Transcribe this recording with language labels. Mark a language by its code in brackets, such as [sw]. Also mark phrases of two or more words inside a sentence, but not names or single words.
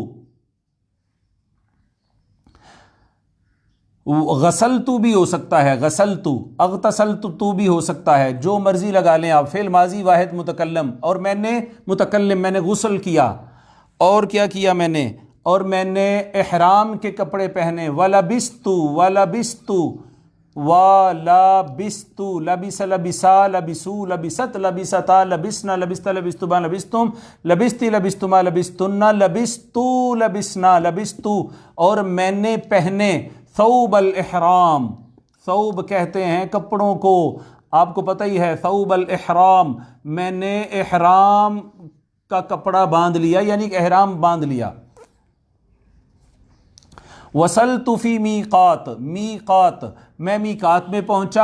[ur] غسلتو بھی ہو سکتا ہے، غسلتو. اغتسلت تو بھی ہو سکتا ہے، جو مرضی لگا لیں آپ. فعل ماضی واحد متکلم. اور میں نے متکلم، میں نے غسل کیا. اور کیا کیا میں نے؟ اور میں نے احرام کے کپڑے پہنے. [ar] ولبستو، ولبستو، ولبستو. لبس، لبسا، لبسو، لبست، لبستا، لبسنا، لبست، لبستما، لبستم، لبستی، لبستما، لبستن، لبستو، لبسنا، لبستو. [ur] اور میں نے پہنے. [ar] ثوب الاحرام، [ur] ثوب کہتے ہیں کپڑوں کو، آپ کو پتہ ہی ہے. [ar] ثوب الاحرام، [ur] میں نے احرام کا کپڑا باندھ لیا، یعنی کہ احرام باندھ لیا. [ar] وصلت فی میقات، [ur] میقات میں میقات میں پہنچا.